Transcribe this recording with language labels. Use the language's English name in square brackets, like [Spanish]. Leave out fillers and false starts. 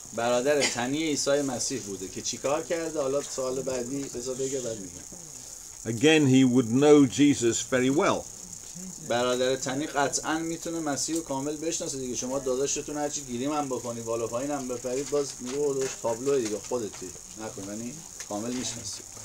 [Persian] برادر تنی عیسی مسیح بوده که چیکار کرده؟ حالا سوال بعدی بذار بگه بعد میگم. [English] Again he would know Jesus very well. [Persian] برادر تنی قطعا میتونه مسیح رو کامل بشناسه دیگه. شما داداشتون هرچی گیریم هم بکنی بالا پایین هم بپرید باز میگه داداش تابلو دیگه خودتی نکن، یعنی کامل میشناسی.